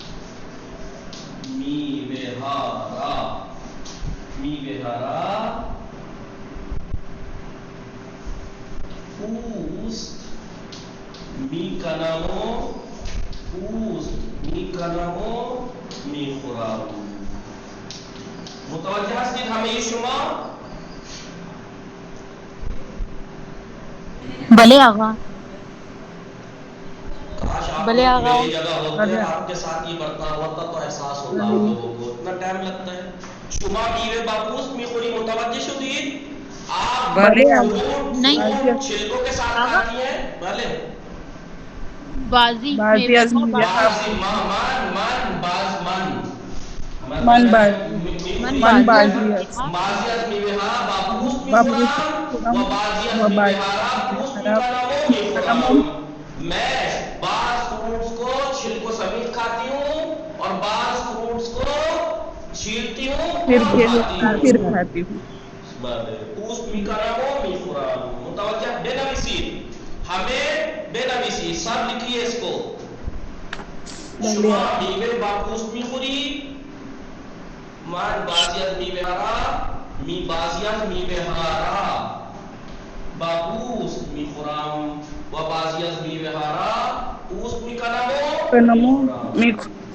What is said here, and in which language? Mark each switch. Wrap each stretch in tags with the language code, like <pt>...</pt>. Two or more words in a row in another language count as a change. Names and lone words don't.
<fa>میوه ها را پوست می کنم و می خورم. متوجه هستید همه شما؟ بلے آقا.</fa> <ur>کاش آپ</ur> <fa>بلے آقا.</fa> <ur>میری جگہ ہوتے آپ کے ساتھ یہ برتاؤ ہوتا تو احساس ہوتا آپ لوگوں کو. اتنا ٹائم لگتا ہے.</ur> <fa>شما میوه با پوست میخوری متوجه شدید؟</fa> <ur>آپ فروٹ چھلکوں کے ساتھ کھاتی ہیں؟</ur> <fa>بله. بازی از میوه من بازی از میوه ها با پوست میخورم و بعضی از میوه ها را پوست میخورم.</fa> <ur>میں بعض فروٹس کو چھلکوں سمیت کھاتی ہوں اور بعض فروٹس کو پھر کھاتی ہوں.</ur> <fa>بله پوست میکنم و میخورم. متوجه بنویسید، همه بنویسید،</fa> <ur>سب لکھیے اس کو.</ur> <fa>شما میوه با پوست میخوری؟ من بعضی از میوه ها بعضی از میوه ها را با پوست میخورم و بعضی از میوه ها را پوست میکنم و میخورم.</fa>